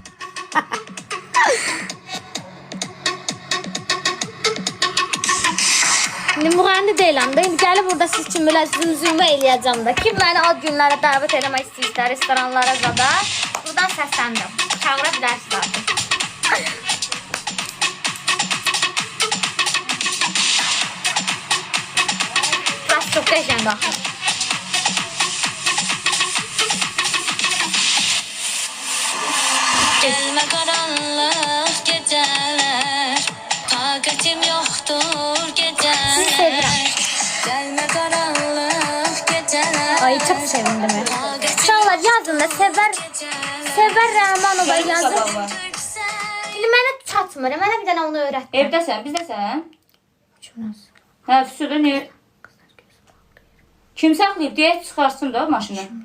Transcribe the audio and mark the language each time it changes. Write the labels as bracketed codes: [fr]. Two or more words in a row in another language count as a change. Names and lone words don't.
[az] İndi müğənni deyiləm də, indi gəlib burada siz üçün belə zümzümə eləyəcəm də. Kim məni ad günlərə dəvət eləmək istəyirsə, restoranlara zada, buradan səsləndim. Çağıra bilərsiniz artıq. Burası çox qəşəng baxın. [tr] Gelme karanlık geceler, takatim yoktur [az] Sizi [tr] geceler. [az] sevirəm. [tr] Gelme karanlık geceler, [az] Ay çox sevindim. Uşaqlar yazın da Sevər Rəhmanova yazın. İndi mənə çatmır. Mənə bir dənə onu öyrətdi. Evdəsən, bizdəsən? Hə, füsuda ne? Kim saxlayıb deyə çıxarsın da maşını.